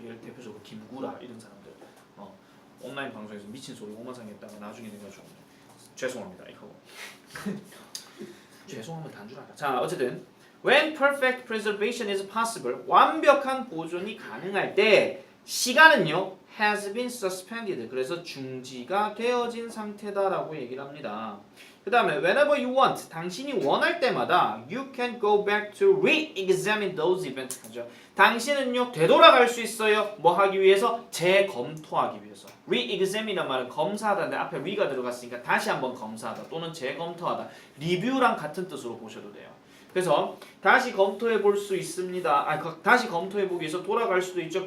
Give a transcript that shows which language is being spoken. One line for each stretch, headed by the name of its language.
Korean: 예를 대표적으로 김구라 이런 사람들 온라인 방송에서 미친 소리 오만상했다가 나중에 돼가지고 죄송합니다 이거 죄송하면 단 줄 알아. 자 어쨌든
English: when perfect preservation is possible
Korean: 완벽한 보존이 가능할 때 시간은요
English: has been suspended
Korean: 그래서 중지가 되어진 상태다라고 얘기를 합니다. 그 다음에
English: whenever you want
Korean: 당신이 원할 때마다
English: you can go back to re-examine those events
Korean: 하죠. 당신은요 되돌아갈 수 있어요. 뭐 하기 위해서? 재검토하기 위해서. re-examine이란 말은 검사하다인데 앞에 re가 들어갔으니까 다시 한번 검사하다 또는 재검토하다 리뷰랑 같은 뜻으로 보셔도 돼요. 그래서 다시 검토해 볼 수 있습니다. 다시 검토해 보기 위해서 돌아갈 수도 있죠.